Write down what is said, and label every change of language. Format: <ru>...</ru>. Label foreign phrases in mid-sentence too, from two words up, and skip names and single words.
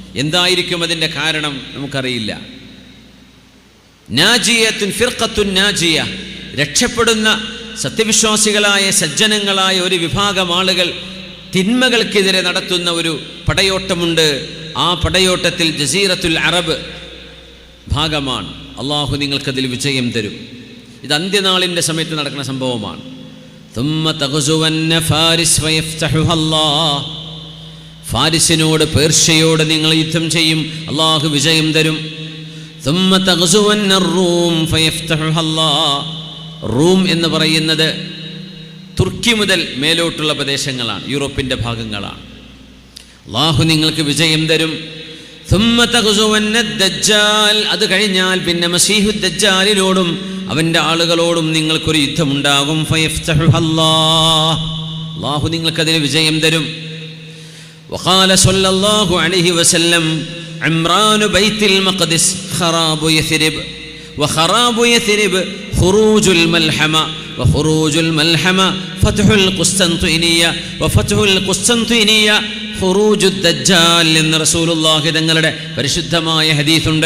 <ml>എന്തായിരിക്കും അതിൻ്റെ കാരണം നമുക്കറിയില്ല.</ml> <ar>ناجية فرقة ناجية,</ar> <ml>രക്ഷപ്പെടുന്ന സത്യവിശ്വാസികളായ സജ്ജനങ്ങളായ ഒരു വിഭാഗം ആളുകൾ തിന്മകൾക്കെതിരെ നടത്തുന്ന ഒരു പടയോട്ടമുണ്ട്. ആ പടയോട്ടത്തിൽ ജസീറത്തുൽ അറബ് ഭാഗമാണ്. അള്ളാഹു നിങ്ങൾക്കതിൽ വിജയം തരും. ഇത് അന്ത്യനാളിൻ്റെ സമയത്ത് നടക്കുന്ന സംഭവമാണ്.</ml> <ar>ثم تغزون فارس فيفتحها الله.</ar> <ml>ഫാരിസിനോട്, പേർഷ്യയോട് നിങ്ങൾ യുദ്ധം ചെയ്യും, അള്ളാഹു വിജയം തരും.</ml> <ar>ثم تغزون الروم فيفتحها الله.</ar> <ml>റൂം എന്ന് പറയുന്നത് തുർക്കി മുതൽ മേലോട്ടുള്ള പ്രദേശങ്ങളാണ്, യൂറോപ്പിൻ്റെ ഭാഗങ്ങളാണ്. അള്ളാഹു നിങ്ങൾക്ക് വിജയം തരും.</ml> <ar>ثم تغزون الدجال.</ar> <ml>അത് കഴിഞ്ഞാൽ പിന്നെ മസീഹു ദജ്ജാലിനോടും അവൻ്റെ ആളുകളോടും നിങ്ങൾക്കൊരു യുദ്ധമുണ്ടാകും.</ml> <ar>فيفتحها الله.</ar> <ml>അള്ളാഹു നിങ്ങൾക്കതിന് വിജയം തരും.</ml> <ar>وقال صلى الله عليه وسلم عمران بيت المقدس خراب يثرب وخراب يثرب خروج الملحمة وخروج الملحمة فتح القسطنطينية وفتح القسطنطينية خروج الدجال</ar> <ml>എന്ന് റസൂലുള്ളാഹി തങ്ങളുടെ പരിശുദ്ധമായ ഹദീസുണ്ട്.</ml>